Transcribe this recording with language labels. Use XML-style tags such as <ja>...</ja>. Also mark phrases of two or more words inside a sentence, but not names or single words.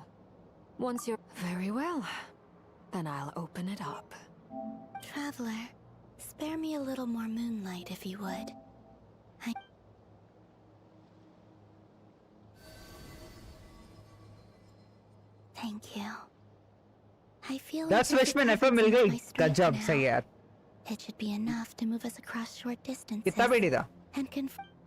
<en>Once you're... Very well. Then I'll open it up. Traveler, spare me a little more moonlight if you would. Thank you. I feel That's like wish</en> <hi>में Nefer मिल गई. गजब सही यार.</hi> <en>It should be enough to move us across short distances.</en> <hi>कितना पेड़ी था?</hi> <en>And confirm.</en>